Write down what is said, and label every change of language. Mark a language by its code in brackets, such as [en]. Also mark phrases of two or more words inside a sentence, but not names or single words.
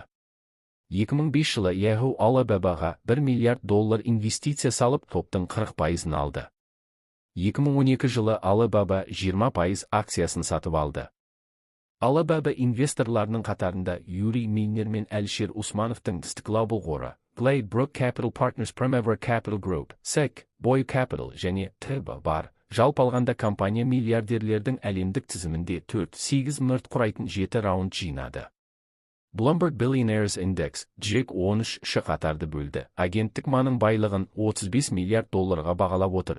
[kk] 2005 жылы Yahoo Alibabaға 1 миллиард доллар инвестиция салып, топтың 40% алды. 2012 жылы Alibaba 20% акциясын сатып алды. Alibaba инвесторларының қатарында Юрий Мейнер мен Әлішер Усмановтың Global қоры, Glade Brook Capital Partners, Primavera Capital Group, SEC, Boy Capital және ТБ бар. Жалпы алғанда компания миллиардерлердің әлемдік тізімінде 4-8 мәрт құрайтын 7 раунд жинады. Bloomberg Billionaires Index, Джек 13-ші қатарды бөлді. Агенттік Маның байлығын 35 миллиард долларға бағалап отыр.